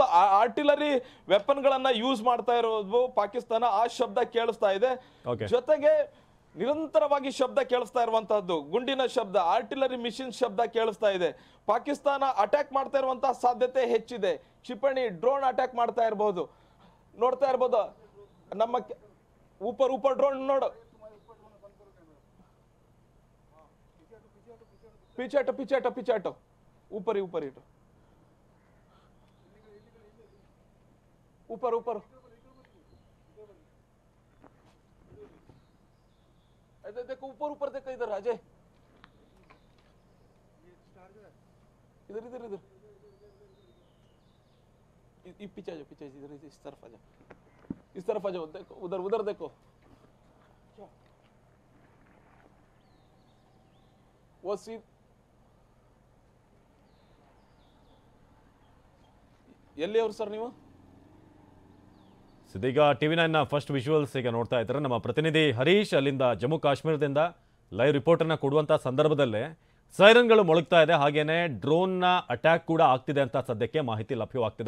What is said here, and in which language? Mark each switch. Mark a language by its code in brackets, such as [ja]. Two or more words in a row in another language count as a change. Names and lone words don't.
[kn] ಆರ್ಟಿಲರಿ ವೆಪನ್ಗಳನ್ನ ಯೂಸ್ ಮಾಡ್ತಾ ಇರೋದು ಪಾಕಿಸ್ತಾನ, ಆ ಶಬ್ದ ಕೇಳಿಸ್ತಾ ಇದೆ. ಜೊತೆಗೆ ನಿರಂತರವಾಗಿ ಶಬ್ದ ಕೇಳಿಸ್ತಾ ಇರುವಂತಹದ್ದು, ಗುಂಡಿನ ಶಬ್ದ, [en] artillery machine [kn] ಶಬ್ದ ಕೇಳಿಸ್ತಾ ಇದೆ. ಪಾಕಿಸ್ತಾನ ಅಟ್ಯಾಕ್ ಮಾಡ್ತಾ ಇರುವಂತಹ ಸಾಧ್ಯತೆ ಹೆಚ್ಚಿದೆ. ಕ್ಷಿಪಣಿ, [en] drone attack [kn] ಮಾಡ್ತಾ ಇರಬಹುದು. ನೋಡ್ತಾ ಇರಬಹುದು ನಮ್ಮ [hi] ऊपर ड्रोन [kn] ನೋಡು. [hi] पीछे हटो ऊपर इटो ऊपर देखो ऊपर देखो इधर अजय, इधर पीछे इधर इस तरफ आ जाओ देखो उधर देखो वो सीट [kn] ಎಲ್ಲಿ ಅವರು ಸರ್ ನೀವು? ಇದೀಗ TV9 [en] first visuals [kn] ಈಗ ನೋಡ್ತಾ ಇದ್ದಾರೆ. ನಮ್ಮ ಪ್ರತಿನಿಧಿ ಹರೀಶ್ ಅಲ್ಲಿಂದ ಜಮ್ಮು ಕಾಶ್ಮೀರದಿಂದ ಲೈವ್ ರಿಪೋರ್ಟನ್ನು ಕೊಡುವಂಥ ಸಂದರ್ಭದಲ್ಲೇ ಸೈರನ್ಗಳು ಮೊಳಗ್ತಾ ಇದೆ, ಹಾಗೇನೆ ಡ್ರೋನ್ನ ಅಟ್ಯಾಕ್ ಕೂಡ ಆಗ್ತಿದೆ ಅಂತ ಸದ್ಯಕ್ಕೆ ಮಾಹಿತಿ ಲಭ್ಯವಾಗ್ತಿದೆ.